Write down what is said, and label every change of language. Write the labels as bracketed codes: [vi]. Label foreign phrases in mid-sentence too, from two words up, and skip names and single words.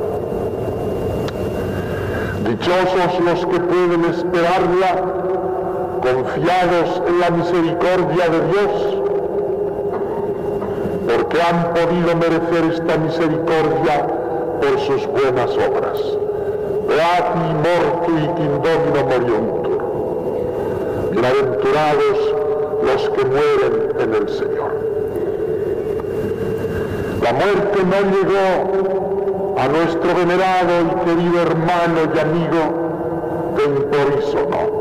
[es] Dichosos los que pueden esperarla, confiados en la misericordia de Dios, porque han podido merecer esta misericordia por sus buenas obras. [la] Beati mortui qui in Domino moriuntur. [es] Bienaventurados los que mueren en el Señor. La muerte no llegó a nuestro venerado y querido hermano y amigo Temporiso, no.